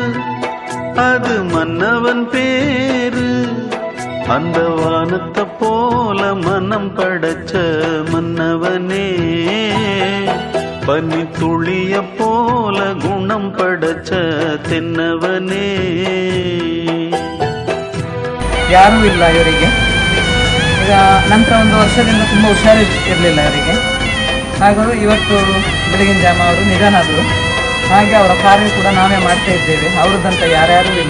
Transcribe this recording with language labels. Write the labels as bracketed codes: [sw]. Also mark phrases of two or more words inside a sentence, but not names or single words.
[ta] அது மன்னவன் பேரு. அந்த வானத்தை போல மனம் படைச்ச மன்னவனே, பனி துளிய போல குணம் படைச்ச தென்னவனே. [kn] ಯಾರೂ ಇಲ್ಲ ಇವರಿಗೆ. ಈಗ ನಂತರ ಒಂದು ವರ್ಷದಿಂದ ತುಂಬ ಹುಷಾರು ಇರಲಿಲ್ಲ ಅವರಿಗೆ. ಹಾಗೂ ಇವತ್ತು ಬೆಳಗಿನ ಜಾಮ ಅವರು ನಿಧನಾದರು. ಹಾಗೆ ಅವರ ಕಾರ್ಯ ಕೂಡ ನಾವೇ ಮಾಡ್ತಾ ಇದ್ದೇವೆ. ಅವ್ರದ್ದಂತ ಯಾರ್ಯಾರೂ ಇಲ್ಲ.